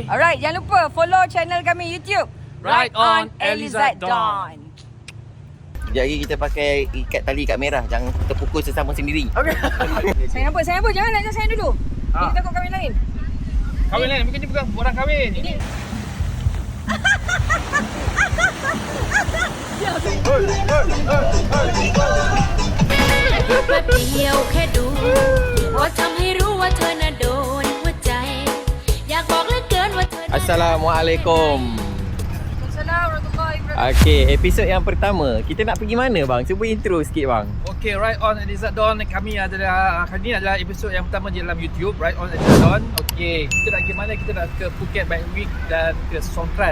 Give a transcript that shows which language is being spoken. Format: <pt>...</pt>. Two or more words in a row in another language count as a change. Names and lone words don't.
<ms>Alright, jangan lupa follow channel kami YouTube. Right on Elizad Dawn. Sekejap lagi kita pakai ikat tali kat merah. Jangan terpukul sesama sendiri. Okay. Sayang apa? Jangan nak sayang dulu. Ni kita takut kahwin lain. Kahwin lain, mungkin ni bukan orang kahwin. Ini</ms> <th>แป๊บเดียวแค่ดูว่าทำให้รู้ว่าเธอน่ะโดนหัวใจ อยากบอกเหลือเกินว่าเธอ</th> <ms>Assalamualaikum.</ms> <ar>السلام عليكم ورحمة الله وبركاته.</ar> <ms>Okey, episod yang pertama. Kita nak pergi mana bang? Cuba intro sikit bang. okay, Right on Elizad Dawn. Kami adalah, kali ni adalah episod yang pertama di dalam YouTube, Right on Elizad Dawn. Okay, kita nak pergi mana? Kita nak ke Phuket Bike Week dan ke Songkran.</ms>